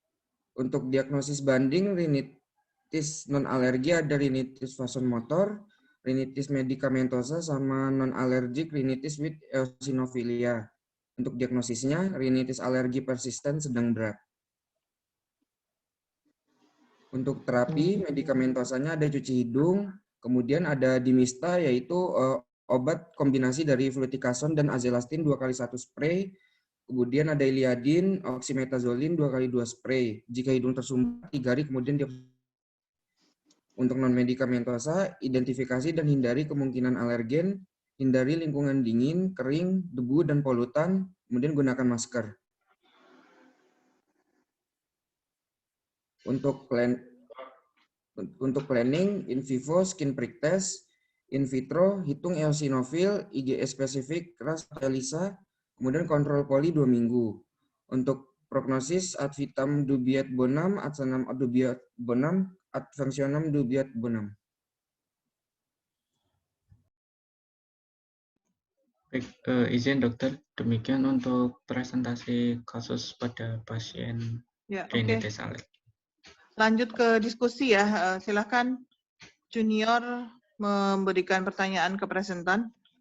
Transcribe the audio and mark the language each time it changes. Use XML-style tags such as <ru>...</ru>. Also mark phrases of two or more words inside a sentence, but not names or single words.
<id>Untuk diagnosis banding rinitis non alergi ada rinitis vasomotor, rinitis medikamentosa sama</id> <en>non-allergic rinitis with eosinophilia.</en> <id>Untuk diagnosisnya, rinitis alergi persisten sedang berat. Untuk terapi, medikamentosanya ada cuci hidung, kemudian ada dimista, yaitu obat kombinasi dari fluticasone dan azelastine 2x1 spray, kemudian ada iliadin, oxymetazoline 2x2 spray. Jika hidung tersumbat, 3 hari kemudian untuk non-medikamentosa, identifikasi dan hindari kemungkinan alergen, hindari lingkungan dingin, kering, debu, dan polutan, kemudian gunakan masker. Untuk planning,</id> <la>in vivo</la> <en>skin prick test,</en> <la>in vitro</la> <id>hitung eosinofil, IgE spesifik, ras ELISA, kemudian kontrol poli 2 minggu. Untuk prognosis</id> <la>ad vitam dubiet bonum, ad sanam dubiet bonum, ad functionem dubiet bonum.</la> <id>Baik, izin dokter, demikian untuk presentasi kasus pada pasien rinitis alergi. Lanjut ke diskusi ya, silakan junior memberikan pertanyaan ke presentan.</id>